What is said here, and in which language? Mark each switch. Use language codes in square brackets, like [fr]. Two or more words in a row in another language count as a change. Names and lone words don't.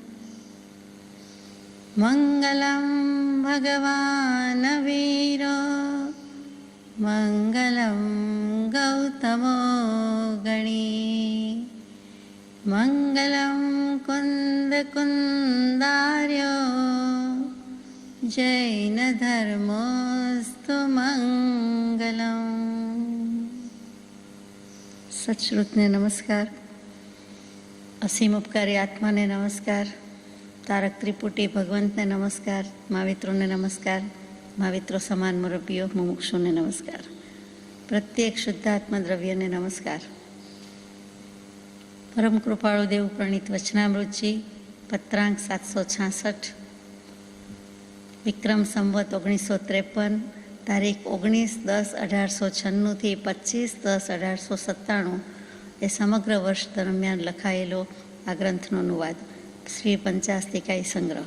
[sa] मङ्गलं भगवान् वीरो मङ्गलं गौतमो गणी मङ्गलं कुन्दकुन्दार्यो जैनधर्मोऽस्तु मङ्गलम्। [gu] સચ્શ્રુતને નમસ્કાર, અસીમ ઉપકારી આત્માને નમસ્કાર, તારક ત્રિપુટી ભગવંતને નમસ્કાર, મહાવિત્રોને નમસ્કાર, महाविત્રો સમાન મુરબ્બીઓ મુમુક્ષુને નમસ્કાર, પ્રત્યેક શુદ્ધાત્મા દ્રવ્યને નમસ્કાર। પરમ કૃપાળુ દેવ પ્રણીત વચનામૃતજી પત્રાંક 766 વિક્રમ સંવત 1953 તારીખ 19/10/1896 થી 25/10/1897 એ સમગ્ર વર્ષ દરમિયાન લખાયેલો આ ગ્રંથનો અનુવાદ શ્રી પંચાસ્તિકાઈ સંગ્રહ।